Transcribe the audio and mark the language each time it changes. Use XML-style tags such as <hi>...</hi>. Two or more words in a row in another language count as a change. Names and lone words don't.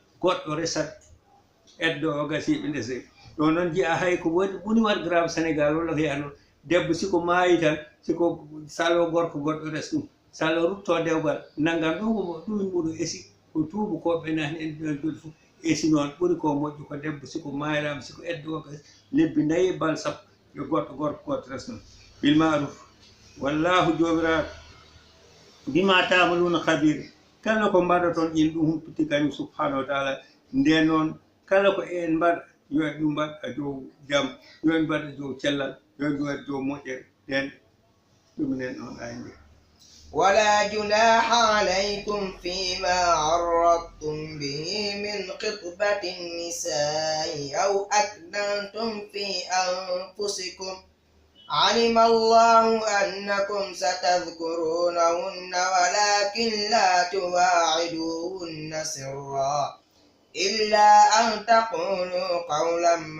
<ff>goɗɗo resat eddo o gasiɓe ndese ɗo noon jiya hay ko woni wat grave sénégal walla ko yaha noon debbo siko maayi tan siko salo gorko goɗɗo res ɗum salo rutto dewgal nanngam ɗum ɓuuri esi ko tuubu koɓe nani en joni fof esi noon ɓuri ko moƴƴi ko debbo siko maayirama siko eddo o gasi lebbi 4 bal 10 yo goɗɗo goɗɗo res noon</ff> <ar>بالمعروف</ar> <ff>wallahu jomiraɗo</ff> <ar>بما تعملون خبير</ar> <ff>kala ko mbaɗaton in ɗum humpiti kañum</ff> <ar>سبحانه وتعالى</ar> <ff>nde noon kala ko en mbaɗa yo en ɗum mbaɗa dow jam yo en mbaɗa dow cellal yo en mbaɗa dow moƴƴere nden ɗuminen on ayndi</ff> <ar>ولا جناح عليكم فيما عرضتم به من خطبة النساء أو أكننتم في أنفسكم علم الله أنكم ستذكرونهن ولكن لا تواعدوهن سرا إلا أن تقولوا قولا</ar>